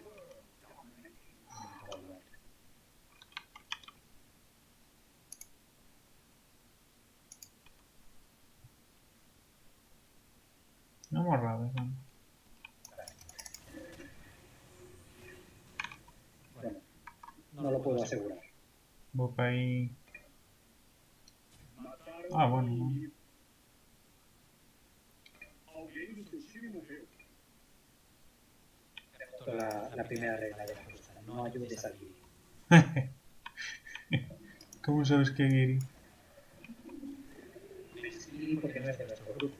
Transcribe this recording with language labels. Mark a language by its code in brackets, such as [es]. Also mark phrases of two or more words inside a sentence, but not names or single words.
[gl] Non morrades, non. [es] Bueno, no lo puedo asegurar. [gl] Vou para aí... Ah, bueno, non. [es] La primera regla de la apuesta. No ayudes al guiri. [gl] Como sabes que é Guiri? [es] Es guiri porque no es de nuestro grupo.